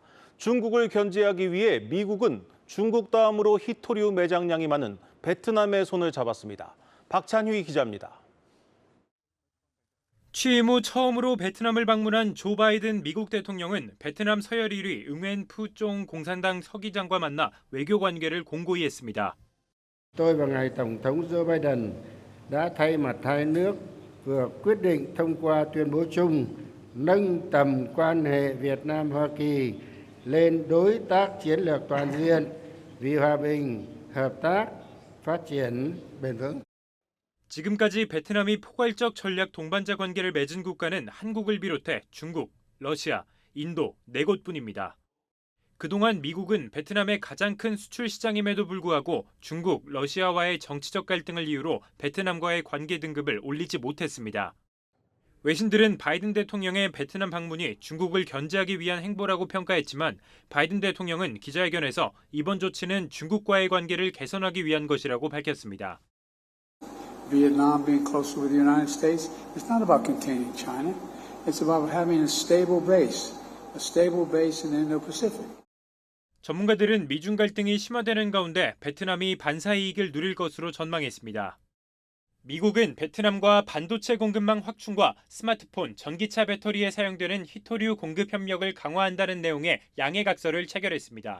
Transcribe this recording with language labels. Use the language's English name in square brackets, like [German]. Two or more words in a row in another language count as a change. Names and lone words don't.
[Korean] 중국을 견제하기 위해 미국은 중국 다음으로 히토류 매장량이 많은 베트남의 손을 잡았습니다. 박찬휘 기자입니다. 취임 후 처음으로 베트남을 방문한 조 바이든 미국 대통령은 베트남 서열 1위 응웬 푸종 공산당 서기장과 만나 외교 관계를 공고히 했습니다. [Vietnamese] Tôi và ngài Tổng thống Joe Biden đã thay mặt hai nước vừa quyết định thông qua tuyên bố chung nâng tầm quan hệ Việt Nam Hoa Kỳ lên đối tác chiến lược toàn diện vì hòa bình, hợp tác, phát triển bền vững. [Korean] 지금까지 베트남이 포괄적 전략 동반자 관계를 맺은 국가는 한국을 비롯해 중국, 러시아, 인도 4곳뿐입니다. 그동안 미국은 베트남의 가장 큰 수출 시장임에도 불구하고 중국, 러시아와의 정치적 갈등을 이유로 베트남과의 관계 등급을 올리지 못했습니다. 외신들은 바이든 대통령의 베트남 방문이 중국을 견제하기 위한 행보라고 평가했지만 바이든 대통령은 기자회견에서 이번 조치는 중국과의 관계를 개선하기 위한 것이라고 밝혔습니다. [English] Vietnam being closer with the United States, it's not about containing China. It's about having a stable base in the Indo-Pacific. [Korean] 전문가들은 미중 갈등이 심화되는 가운데 베트남이 반사 이익을 누릴 것으로 전망했습니다. 미국은 베트남과 반도체 공급망 확충과 스마트폰, 전기차 배터리에 사용되는 히토류 공급 협력을 강화한다는 내용의 양해각서를 체결했습니다.